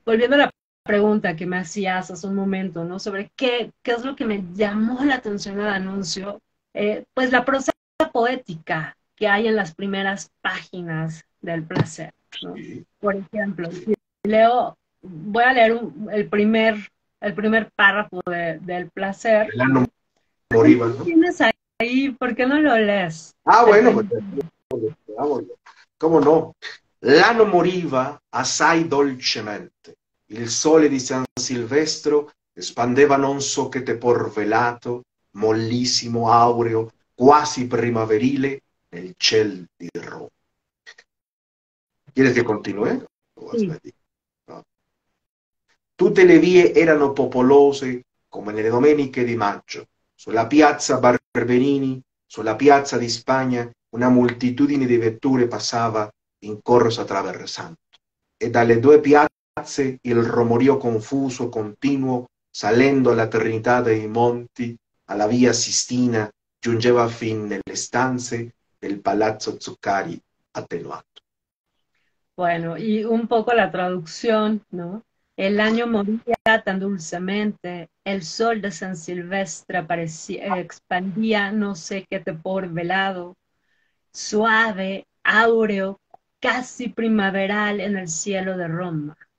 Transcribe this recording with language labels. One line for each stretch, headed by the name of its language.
Spanish: Volviendo a la pregunta que me hacías hace un momento, ¿no? Sobre qué es lo que me llamó la atención de D'Annunzio, pues la prosa poética que hay en las primeras páginas del placer, ¿no? Sí. Por ejemplo, si leo, voy a leer el primer párrafo del placer, Delano ¿no? Moriba, ¿no? Tienes ahí, ¿por qué no lo lees? Ah, El bueno, primer... pues veámoslo. ¿Cómo no?
Italian: L'anno moriva assai dolcemente. Il sole di San Silvestro spandeva non so che tepor velato, mollissimo, aureo, quasi primaverile, nel ciel di Roma.
Spanish: ¿Quieres que continúe? Sí, No.
Italian: Tutte le vie erano popolose come nelle domeniche di maggio. Sulla piazza Barberini, sulla piazza di Spagna, una moltitudine di vetture passava in corsa traversando. E dalle due piazze il romorio confuso, continuo, salendo alla Trinità dei Monti, alla via Sistina, giungeva fin nelle stanze del Palazzo Zuccari attenuato.
Spanish: bueno, y un poco la traducción, ¿no? El año moría tan dulcemente, el sol de San Silvestre parecía, expandía no sé qué tepor velado, suave, áureo, casi primaveral en el cielo de Roma.